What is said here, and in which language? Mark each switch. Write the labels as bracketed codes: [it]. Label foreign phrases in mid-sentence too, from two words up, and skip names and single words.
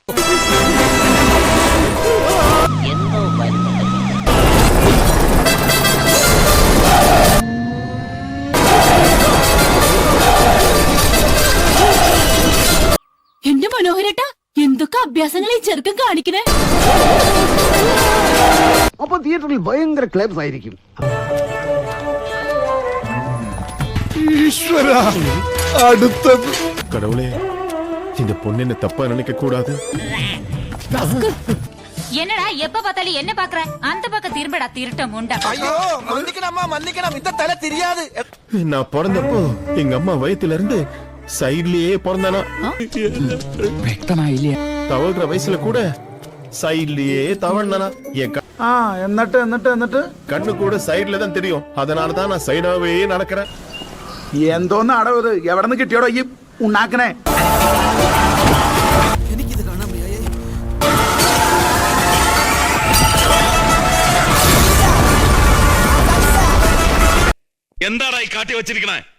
[ml] എന്റെ മനോഹരേട്ടാ, എന്തൊക്കെ അഭ്യാസങ്ങളെ ഈ ചെറുക്കൻ കാണിക്കണേ. അപ്പൊ തിയേറ്ററിൽ ഭയങ്കര ക്ലാപ്സ് ആയിരിക്കും. ഈശ്വര, അടുത്തത് കടവുളെ, [ta] இந்த பொண்ணு தப்பா நினைக்க கூடாது. என்னடா எப்ப பார்த்தாலும் என்ன பாக்குற? அந்த பக்கம் திரும்படா, திருட்ட முண்டா. நான் பிறந்தப்போ எங்க அம்மா வயித்துல இருந்து சைட்லயே பிறந்தானா. தவழ்ற வயசுல கூட சைட்லயே தவழ்ந்தானா. [ml] എന്നിട്ട് [ta] கண்ணு கூட சைட்ல தான் தெரியும். அதனாலதான் நான் சைடாவே நடக்கிறேன். [ml] എന്തോന്ന് അടവ് ഇത്? എവിടെ നിന്ന് കിട്ടിയോടോ ഈ ഉണ്ടാക്കണേ? എന്താടാ ഈ കാട്ടി വെച്ചിരിക്കണേ?